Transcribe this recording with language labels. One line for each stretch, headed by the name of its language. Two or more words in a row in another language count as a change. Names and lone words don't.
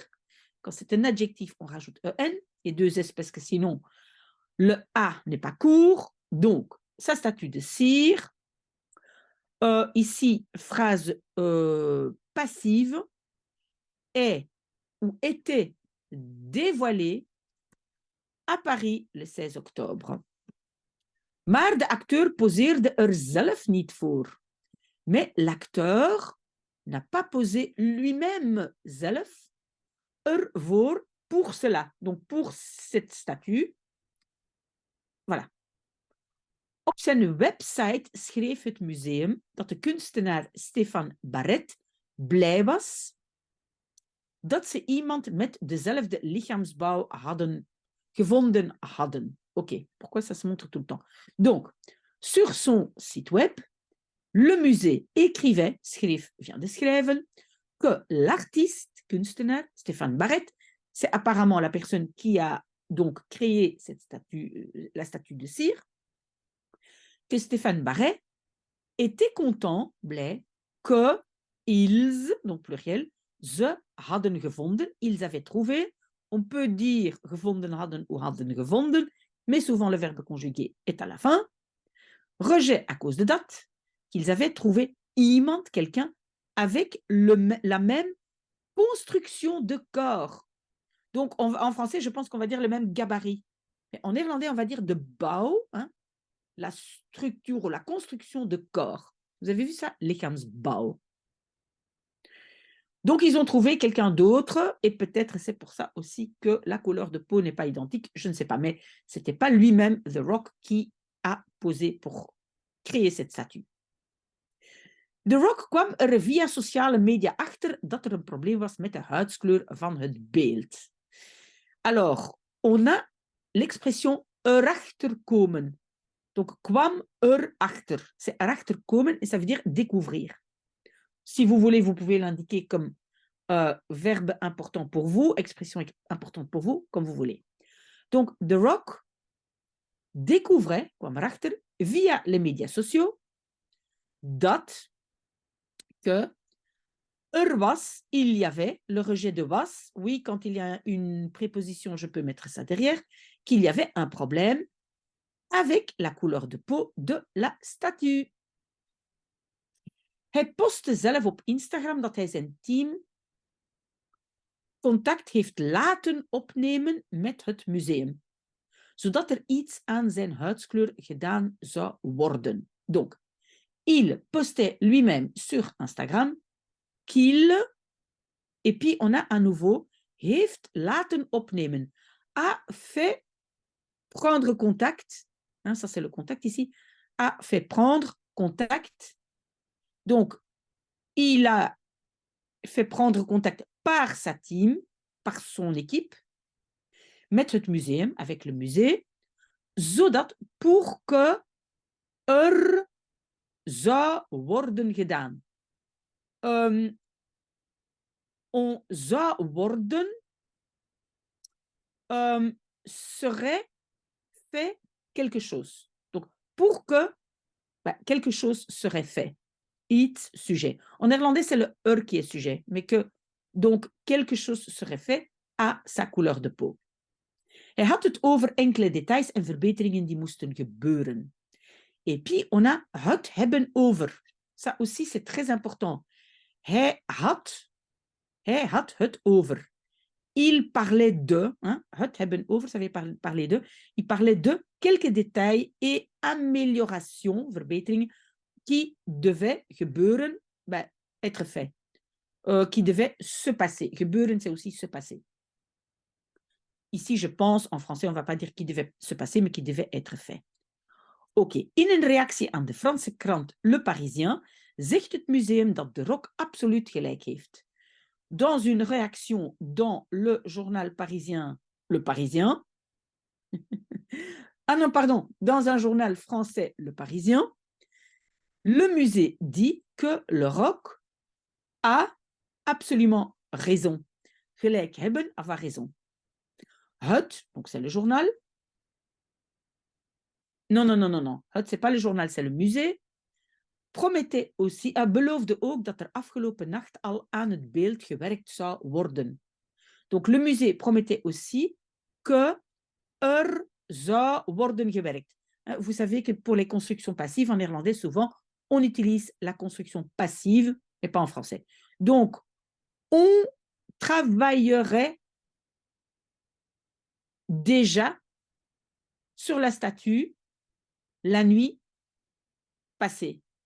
French: Quand c'est un adjectif, on rajoute en et deux s parce que sinon, le a n'est pas court. Donc, ça statue de cire. Ici, phrase passive, est ou était dévoilée à Paris le 16 octobre.
Dutch: Maar de acteur poseerde er zelf niet voor.
French: Mais l'acteur n'a pas posé lui-même
Dutch: zelf ervoor
French: pour cela. Donc pour cette statue. Voilà.
Dutch: Op zijn website schreef het museum dat de kunstenaar Stefan Barret blij was dat ze iemand met dezelfde lichaamsbouw gevonden hadden.
French: Ok, pourquoi ça se montre tout le temps? Donc, sur son site web, le musée écrivait, vient de schrijven, que l'artiste, kunstenaar, Stefan Barret, c'est apparemment la personne qui a donc créé cette statue, la statue de cire, que Stefan Barret était content, blij, que ils, donc pluriel,
Dutch: ze hadden gevonden,
French: ils avaient trouvé. On peut dire
Dutch: gevonden hadden
French: ou
Dutch: hadden gevonden,
French: mais souvent le verbe conjugué est à la fin. Rejet à cause de date, qu'ils avaient trouvé iemand, quelqu'un, avec la même construction de corps. Donc, en français, je pense qu'on va dire le même gabarit. Mais en néerlandais, on va dire
Dutch: de bouw,
French: hein, la structure ou la construction de corps. Vous avez vu ça? Lichaamsbouw. Donc, ils ont trouvé quelqu'un d'autre, et peut-être c'est pour ça aussi que la couleur de peau n'est pas identique, je ne sais pas, mais ce n'était pas lui-même, The Rock, qui a posé pour créer cette statue.
Dutch: The Rock kwam er via sociale media achter dat er een probleem was met de huidskleur van het beeld.
French: Alors, on a l'expression
Dutch: erachter komen.
French: Donc,
Dutch: kwam erachter.
French: C'est
Dutch: erachter komen
French: et ça veut dire découvrir. Si vous voulez, vous pouvez l'indiquer comme verbe important pour vous, expression importante pour vous, comme vous voulez. Donc, The Rock découvrait,
Dutch: kwam erachter,
French: via les médias sociaux, dat que was, il y avait, le rejet de was, oui, quand il y a une préposition, je peux mettre ça derrière, qu'il y avait un problème avec la couleur de peau de la statue.
Dutch: Hij postte zelf op Instagram dat hij zijn team contact heeft laten opnemen met het museum, zodat er iets aan zijn huidskleur gedaan zou worden.
French: Donc, il postait lui-même sur Instagram qu'il, et puis on a à nouveau,
Dutch: heeft laten opnemen,
French: a fait prendre contact, hein, ça c'est le contact ici, a fait prendre contact. Donc, il a fait prendre contact par sa team, par son équipe,
Dutch: met het museum,
French: avec le musée, zodat pour que
Dutch: zou worden gedaan.
French: On
Dutch: zou worden
French: serait fait quelque chose. Donc, pour que quelque chose serait fait. Iets, sujet. En néerlandais, c'est le qui est sujet, mais que donc quelque chose serait fait à sa couleur de peau.
Dutch: Hij had het over enkele details en verbeteringen die moesten gebeuren.
French: Et puis, on a
Dutch: het hebben over.
French: Ça aussi, c'est très important.
Dutch: Hij had het over.
French: Il parlait de, hein,
Dutch: het hebben over,
French: ça veut parler de. Il parlait de quelques détails et améliorations, verbeteringen, qui devaient gebeuren, être fait. Qui devaient se passer. Gebeuren, c'est aussi se passer. Ici, je pense, en français, on ne va pas dire qui devait se passer, mais qui devait être fait.
Dutch: Ok, in een reactie aan de Franse krant Le Parisien zegt het museum dat de Rock absoluut gelijk heeft.
French: Dans une réaction dans le journal parisien Le Parisien, ah non, pardon, dans un journal français Le Parisien, le musée dit que le Rock a absolument raison.
Dutch: Gelijk hebben,
French: avoir raison. Het, donc c'est le journal. Non. Het, c'est pas le journal, c'est le musée. promettait aussi,
Dutch: beloofde ook dat er afgelopen nacht al aan het beeld gewerkt zou worden.
French: Donc le musée promettait aussi que
Dutch: zou worden gewerkt.
French: Vous savez que pour les constructions passives, en néerlandais, souvent, on utilise la construction passive, mais pas en français. Donc, on travaillerait déjà sur la statue la nuit passée.